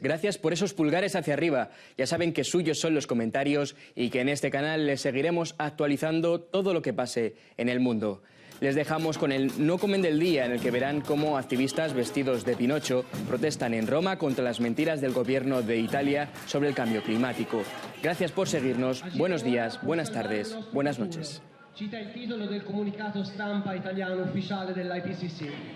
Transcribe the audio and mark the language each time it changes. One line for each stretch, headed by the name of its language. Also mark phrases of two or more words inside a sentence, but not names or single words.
Spanish: Gracias por esos pulgares hacia arriba. Ya saben que suyos son los comentarios y que en este canal les seguiremos actualizando todo lo que pase en el mundo. Les dejamos con el No Comen del Día, en el que verán cómo activistas vestidos de Pinocho protestan en Roma contra las mentiras del gobierno de Italia sobre el cambio climático. Gracias por seguirnos. Buenos días, buenas tardes, buenas noches.
Italian: Cita il titolo del comunicato stampa italiano ufficiale dell'IPCC.